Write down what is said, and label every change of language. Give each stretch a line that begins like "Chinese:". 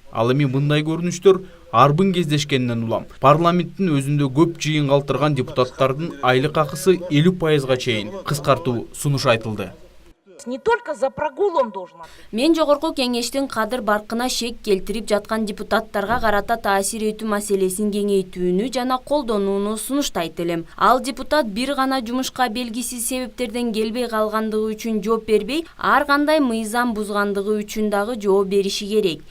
Kyrgyz: Ал эми мындай көрүнүштөр арбын кездешкенинен улам. Парламенттин өзүндө көп жыйын калтырган депутаттардын айлык акысы 50%га чейин кыскартуу сунуш айтылды.
Russian: Не только за прогул он должен ответить.
Kyrgyz: Мен жогорку кеңештин кадыр баркына шек келтирип жаткан депутаттарга карата таасир этүү маселесин кеңейтүүнү жана колдонууну сунуштайт элем. Ал депутат бир гана жумушка белгисиз себептерден келбей калгандыгы үчүн жооп бербей, ар кандай мыйзам бузгандыгы үчүн дагы жооп бериши керек.